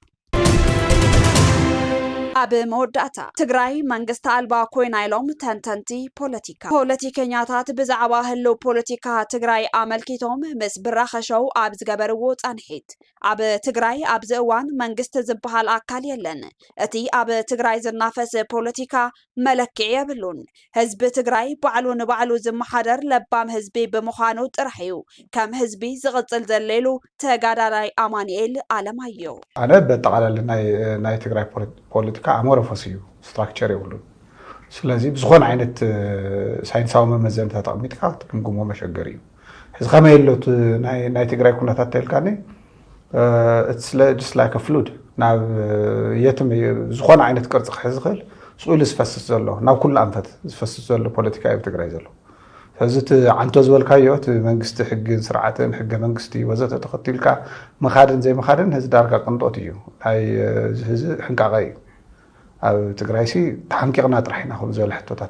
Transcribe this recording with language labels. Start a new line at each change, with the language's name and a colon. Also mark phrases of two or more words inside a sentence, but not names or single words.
Tigrinya: ኣብ መወዳእታ ትግራይ መንግስቲ ኣልባ ኮይና ኢሎም ተንተንቲ ፖለቲከኛታት ብዛዕባ ህልው ፖለቲካ ትግራይ ኣመልኪቶም ምስ ብራኸሸው ኣብ ዝገበርዎ ጻንሒት ኣብ ትግራይ ኣብዚ እዋን መንግስቲ ዝበሃል ኣካል የለን። እቲ ኣብ ትግራይ ዝናፈስ ፖለቲካ መለክዕ የብሉን። ህዝቢ ትግራይ ባዕሉ ንባዕሉ ዝመሓደር ለባም ህዝቢ ብምዃኑ ጥራሕ እዩ ከም ህዝቢ ዝቕጽል ዘሌሉ ተጋዳላይ ኣማኒኤል ኣለማየሁ ኣነ በጠቃላለ ናይ ትግራይ ፖለቲካ ኣሞረፈስ እዩ ስትራክቸር የብሉን። ስለዚ ብዝኾነ ዓይነት ሳይንሳዊ መመዘንታት ተቐሚጥካ ክትግምግሞ መሸገር እዩ። ሕዚ ከመይ የሎት ናይ ትግራይ ኩነታት ተልካኒ
English: just like a fluid
Tigrinya: ናብ የትም ዝኾነ ዓይነት ቅርፂ ክሕዝ ዝኽእል ስኡሉ ዝፈስስ ዘሎ ናብ ኩሉ ኣንፈት ዝፈስስ ዘሎ ፖለቲካ ኣብ ትግራይ ዘሎ ስለዚ እቲ ዓንቶ ዝበልካዮ እቲ መንግስቲ ሕግን ስርዓትን ሕገ መንግስቲ ወዘተ ተኸቲልካ መኻድን ዘይመኻድን ህዚ ዳርጋ ቅንጦት እዩ ናይ ህዚ ሕንቃቐ እዩ ኣብ ትግራይ ሲ ተሓንቂቕና ጥራሕ ኢና ኩሉ ዝበለ ሕቶታት